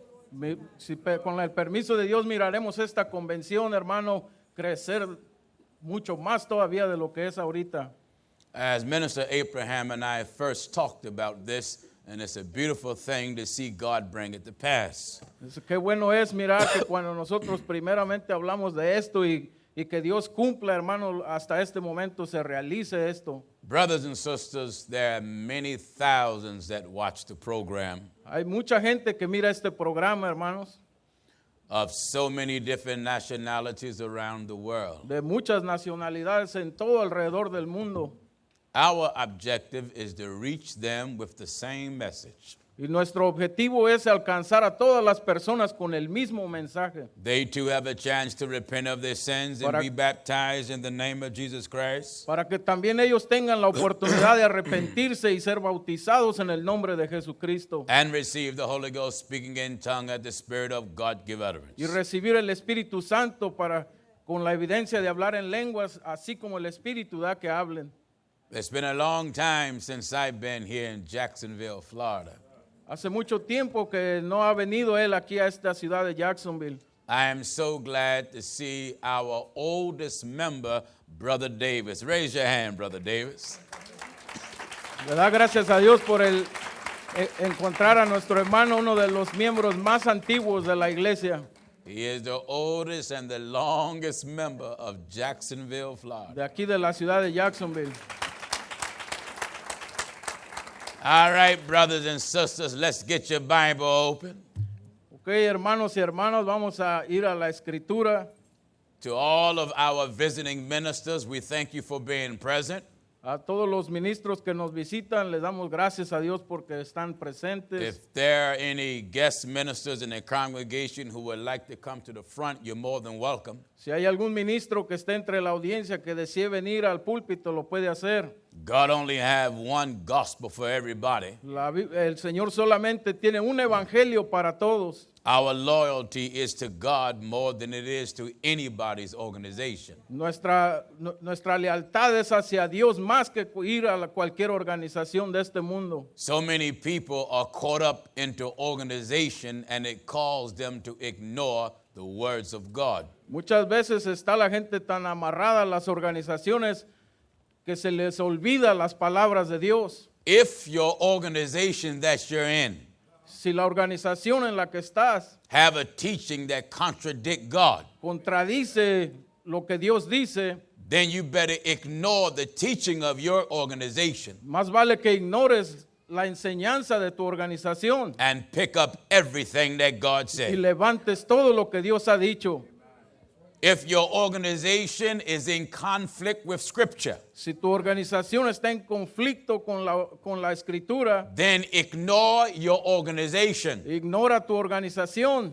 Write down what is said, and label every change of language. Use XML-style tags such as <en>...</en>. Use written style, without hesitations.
<es>Con el permiso de Dios miraremos esta convención, hermano, crecer mucho más todavía de lo que es ahorita.</es> <en>As Minister Abraham and I first talked about this, and it's a beautiful thing to see God bring it to pass.</en> <es>Qué bueno es mirar que cuando nosotros primeramente hablamos de esto y que Dios cumpla, hermano, hasta este momento se realice esto.</es> <en>Brothers and sisters, there are many thousands that watch the program</en> <es>Hay mucha gente que mira este programa, hermanos,</es> <en>of so many different nationalities around the world.</en> <es>de muchas nacionalidades en todo alrededor del mundo.</es> <en>Our objective is to reach them with the same message.</en> <es>Y nuestro objetivo es alcanzar a todas las personas con el mismo mensaje.</es> <en>They too have a chance to repent of their sins and be baptized in the name of Jesus Christ.</en> <es>Para que también ellos tengan la oportunidad de arrepentirse y ser bautizados en el nombre de Jesucristo.</es> <en>And receive the Holy Ghost speaking in tongue at the Spirit of God give utterance.</en> <es>Y recibir el Espíritu Santo con la evidencia de hablar en lenguas, así como el Espíritu da que hablen.</es> <en>It's been a long time since I've been here in Jacksonville, Florida.</en> <es>Hace mucho tiempo que no ha venido él aquí a esta ciudad de Jacksonville.</es> <en>I am so glad to see our oldest member, Brother Davis. Raise your hand, Brother Davis.</en> <es>Le da gracias a Dios por encontrar a nuestro hermano, uno de los miembros más antiguos de la iglesia.</es> <en>He is the oldest and the longest member of Jacksonville, Florida.</en> <es>De aquí de la ciudad de Jacksonville.</es> <en>All right, brothers and sisters, let's get your Bible open.</en> <es>Ok, hermanos y hermanas, vamos a ir a la Escritura.</es> <en>To all of our visiting ministers, we thank you for being present.</en> <es>A todos los ministros que nos visitan, les damos gracias a Dios porque están presentes.</es> <en>If there are any guest ministers in the congregation who would like to come to the front, you're more than welcome.</en> <es>Si hay algún ministro que esté entre la audiencia que desee venir al púlpito, lo puede hacer.</es> <en>God only have one gospel for everybody.</en> <es>El Señor solamente tiene un evangelio para todos.</es> <en>Our loyalty is to God more than it is to anybody's organization.</en> <es>Nuestra lealtad es hacia Dios más que ir a cualquier organización de este mundo.</es> <en>So many people are caught up into organization and it calls them to ignore the words of God.</en> <es>Muchas veces está la gente tan amarrada a las organizaciones que se les olvida las palabras de Dios.</es> <en>If your organization that you're in</en> <es>Si la organización en la que estás</es> <en>have a teaching that contradict God,</en> <es>contradice lo que Dios dice,</es> <en>then you better ignore the teaching of your organization</en> <es>más vale que ignores la enseñanza de tu organización</es> <en>and pick up everything that God</en> <es>y</es> <en>said.</en> <es>levantes todo lo que Dios ha dicho.</es> <en>If your organization is in conflict with Scripture,</en> <es>Si tu organización está en conflicto con la escritura,</es> <en>then ignore your organization</en> <es>ignora tu organización</es>